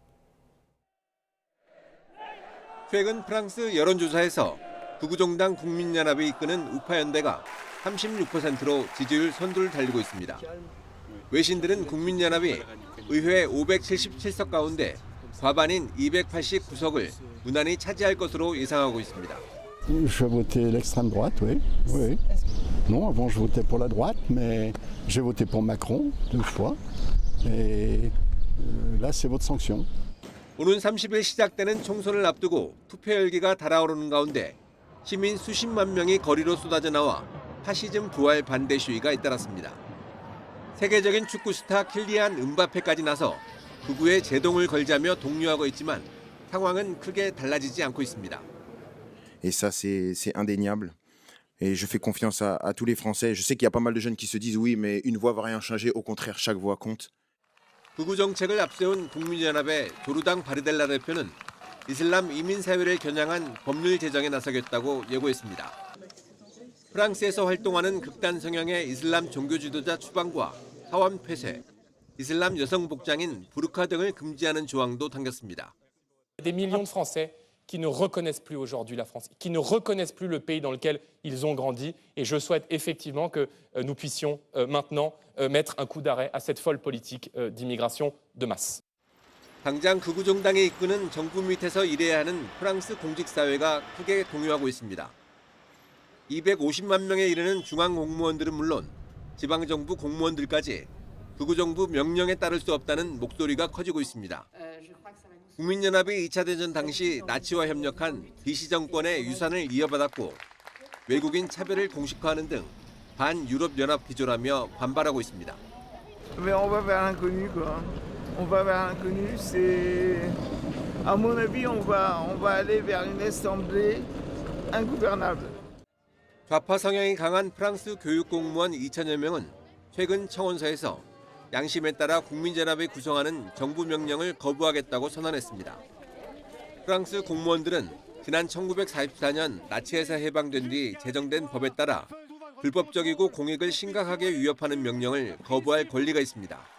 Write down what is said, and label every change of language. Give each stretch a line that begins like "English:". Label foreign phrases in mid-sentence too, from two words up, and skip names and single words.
Korean: 최근 프랑스 여론조사에서 극우정당 국민연합이 이끄는 우파연대가 36%로 지지율 선두를 달리고 있습니다. 외신들은 국민연합이 의회 577석 가운데 과반인 289석을 무난히 차지할 것으로 예상하고 있습니다.
French: Je votais l'extrême droite, oui. Oui. Non, avant je votais pour la droite, mais j'ai voté pour Macron 2 fois. Et là, c'est votre sanction.
Korean: 오는 30일 시작되는 총선을 앞두고 투표 열기가 달아오르는 가운데 시민 수십만 명이 거리로 쏟아져 나와 파시즘 부활 반대 시위가 잇따랐습니다. 세계적인 축구 스타 킬리안 음바페까지 나서 극우에 제동을 걸자며 독려하고 있지만 상황은 크게 달라지지 않고 있습니다.
French: Et ça, c'est indéniable. Et je fais confiance à tous les Français. Je sais qu'il y a pas mal de jeunes qui se disent oui, mais une voix va rien changer. Au contraire, chaque voix compte.
Korean: 극우 정책을 앞세운 국민연합의 조르당 바르델라 대표는 이슬람 이민 사회를 겨냥한 법률 제정에 나서겠다고 예고했습니다. 프랑스에서 활동하는 극단 성향의 이슬람 종교 지도자 추방과 사원 폐쇄, 이슬람 여성 복장인 부르카 등을 금지하는 조항도 담겼습니다.
French: Des millions de Français qui ne reconnaissent plus aujourd'hui la France, qui ne reconnaissent plus le pays dans lequel ils ont grandi. Et je souhaite effectivement que nous puissions maintenant mettre un coup d'arrêt à cette folle politique d'immigration de masse.
Korean: 당장 극우 정당이 이끄는 정부 밑에서 일해야 하는 프랑스 공직사회가 크게 동요하고 있습니다. 250만 명에 이르는 중앙 공무원들은 물론 지방정부 공무원들까지 극우 정부 명령에 따를 수 없다는 목소리가 커지고 있습니다. 국민연합이 2차 대전 당시 나치와 협력한 비시 정권의 유산을 이어받았고 외국인 차별을 공식화하는 등 반유럽연합 기조라며 반발하고 있습니다.
French: Mais on va vers l'inconnu quoi. On va vers l'inconnu, c'est à mon avis on va aller vers une assemblée ingouvernable.
Korean: 좌파 성향이 강한 프랑스 교육 공무원 2천여 명은 최근 청원서에서 양심에 따라 국민연합이 구성하는 정부 명령을 거부하겠다고 선언했습니다. 프랑스 공무원들은 지난 1944년 나치에서 해방된 뒤 제정된 법에 따라 불법적이고 공익을 심각하게 위협하는 명령을 거부할 권리가 있습니다.